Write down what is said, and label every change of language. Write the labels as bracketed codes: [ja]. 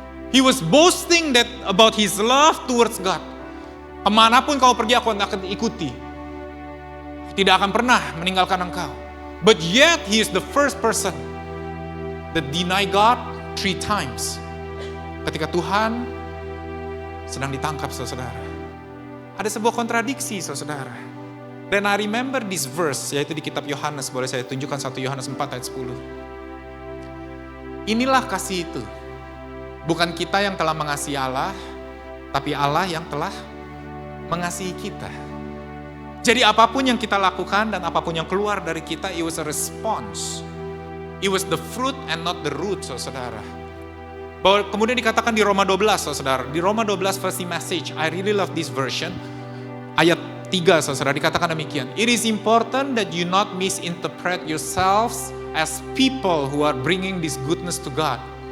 [en] He was boasting about his love towards God. [id] Kemanapun kau pergi, aku akan ikuti. Tidak akan pernah meninggalkan engkau. [en] But yet, he is the first person that deny God 3 times. [id] Ketika Tuhan sedang ditangkap, saudara. Ada sebuah kontradiksi, saudara. Dan [en] I remember this verse, [id] yaitu di kitab Yohanes. Boleh saya tunjukkan 1 Yohanes 4 ayat 10. Inilah kasih itu. Bukan kita yang telah mengasihi Allah, tapi Allah yang telah mengasihi kita. Jadi apapun yang kita lakukan dan apapun yang keluar dari kita, [en] it was a response. It was the fruit and not the root, [id] saudara. Bahwa kemudian dikatakan di Roma 12, saudara. Di Roma 12 versi Message, [en] I really love this version. [id] Ayat 3, saudara, dikatakan demikian. [en] It is important that you not misinterpret yourselves as people who are bringing this goodness to God.